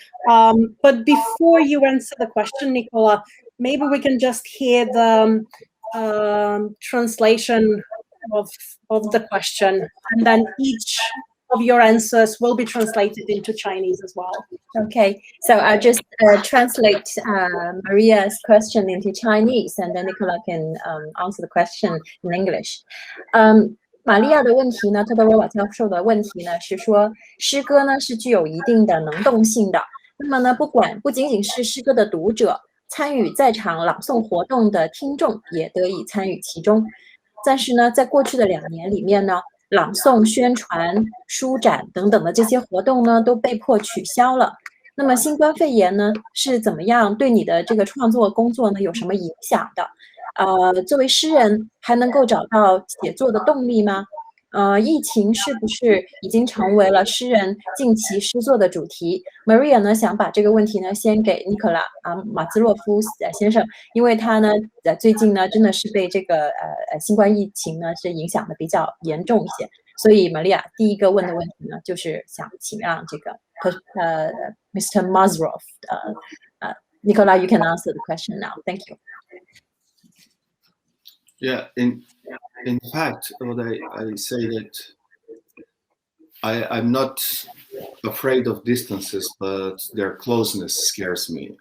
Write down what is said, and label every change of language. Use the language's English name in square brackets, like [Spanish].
[English] But before you answer the question, Nicola, maybe we can just hear the translation of the question, and then each of your answers will be translated into Chinese as well. Okay, so I'll just translate Maria's question into Chinese, and then Nicola can answer the question in English. [Chinese] 玛利亚的问题呢，特德罗瓦教授的问题呢，是说诗歌呢是具有一定的能动性的。那么呢，不仅仅是诗歌的读者，参与在场朗诵活动的听众也得以参与其中。但是呢，在过去的2年里面呢，朗诵、宣传、书展等等的这些活动呢，都被迫取消了。那么新冠肺炎呢，是怎么样对你的这个创作工作呢有什么影响的？作为诗人，还能够找到写作的动力吗？疫情是不是已经成为了诗人近期诗作的主题 ？Maria 呢想把这个问题呢先给尼可拉马兹洛夫先生，因为他呢最近呢真的是被这个新冠疫情呢是影响的比较严重一些，所以 Maria 第一个问的问题呢就是想请让这个Mr. [English] Mazrov Nicola, you can answer the question now. Thank you. Yeah, in fact, what I say that I'm not afraid of distances, but their closeness scares me.